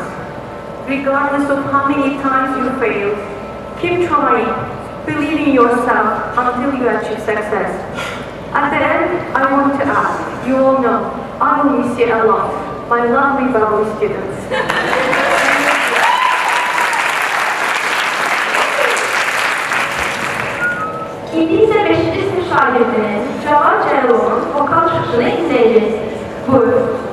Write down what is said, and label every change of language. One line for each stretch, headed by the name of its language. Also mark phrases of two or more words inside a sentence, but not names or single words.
English: Regardless of how many times you fail, keep trying, believe in yourself until you achieve success. At the end, I want to ask, you all know, I will miss you a lot, my lovely bubbly students.
Azerbaijani: İndi isə 5-ci sinif şagirdinin Cavad Cəlovun vokal çıxışını izləyəcəksiniz. Buyurun.